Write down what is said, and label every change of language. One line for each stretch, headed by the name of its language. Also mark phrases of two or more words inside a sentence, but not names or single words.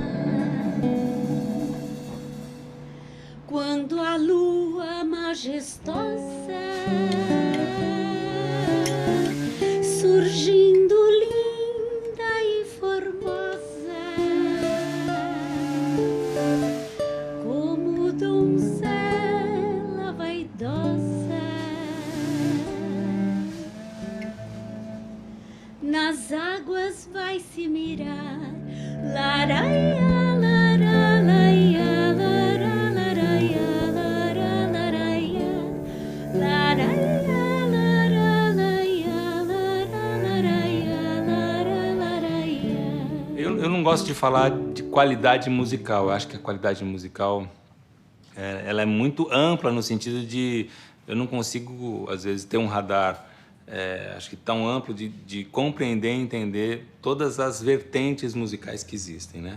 Portuguese: quando a lua majestosa surgindo linda e formosa, como donzela vaidosa, nas águas vai se mirar, laraia, lara, laia, lara. Eu não gosto de falar de qualidade musical. Eu acho que a qualidade musical ela é muito ampla no sentido de eu não consigo, às vezes, ter um radar acho que tão amplo de compreender e entender todas as vertentes musicais que existem, né?